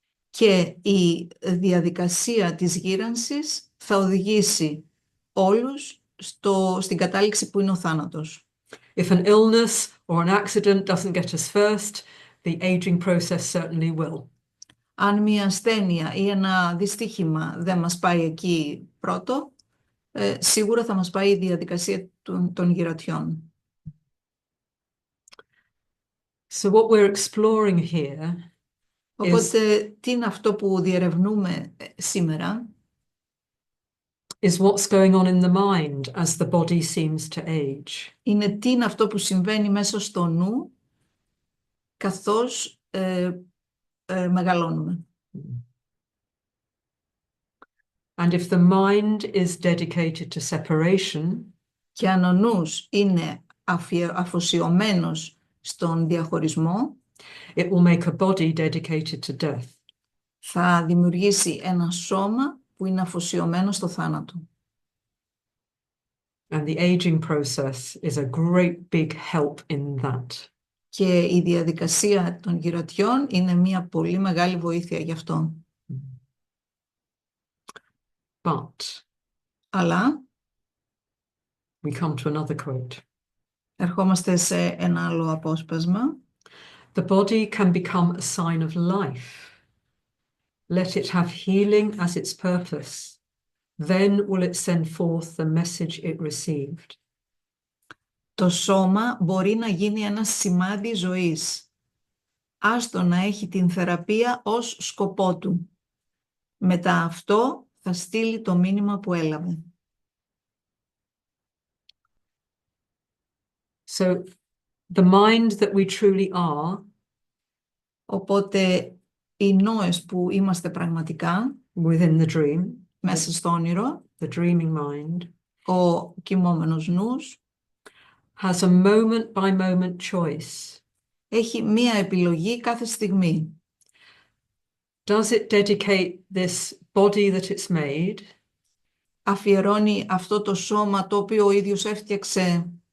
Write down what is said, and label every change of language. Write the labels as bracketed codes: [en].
[el] Και η διαδικασία της γύρανσης θα οδηγήσει όλους στην κατάληξη που είναι ο θάνατος. [en] If an illness or an accident doesn't get us first, the aging process certainly will. [el] Αν μια ασθένεια ή ένα δυστύχημα δεν μας πάει εκεί πρώτο, σίγουρα θα μας πάει η διαδικασία των γυρατιών. [en] So what we're exploring here [el] Οπότε τι είναι αυτό που διερευνούμε σήμερα? [en] is what's going on in the mind as the body seems to age. [el] Είναι τι είναι αυτό που συμβαίνει μέσα στο νου καθώς μεγαλώνουμε. [en] And if the mind is dedicated to separation, [el] Και αν ο νους είναι αφοσιωμένος στον διαχωρισμό, [en] it will make a body dedicated to death. [el] θα δημιουργήσει ένα σώμα που είναι αφοσιωμένο στο θάνατο. [en] And the aging process is a great big help in that. [el] Και η διαδικασία των γυρατιών είναι μια πολύ μεγάλη βοήθεια γι' αυτό. [en] But [el] Αλλά [en] we come to another quote. [el] ερχόμαστε σε ένα άλλο απόσπασμα. [en] The body can become a sign of life. Let it have healing as its purpose. Then will it send forth the message it received. [el] Το σώμα μπορεί να γίνει ένα σημάδι ζωής. Άστο να έχει την θεραπεία ως σκοπό του. Μετά αυτό θα στείλει το μήνυμα που έλαβε. [en] So the mind that we truly are, [el] Οπότε οι νόες που είμαστε πραγματικά [en] within the dream, [el] μέσα στο όνειρο, [en] the dreaming mind, [el] ο κοιμόμενος νους, [en] has a moment by moment choice. [el] έχει μία επιλογή κάθε στιγμή. [en] Does it dedicate this body that it's made [el] Αφιερώνει αυτό το σώμα το οποίο ο ίδιος έφτιαξε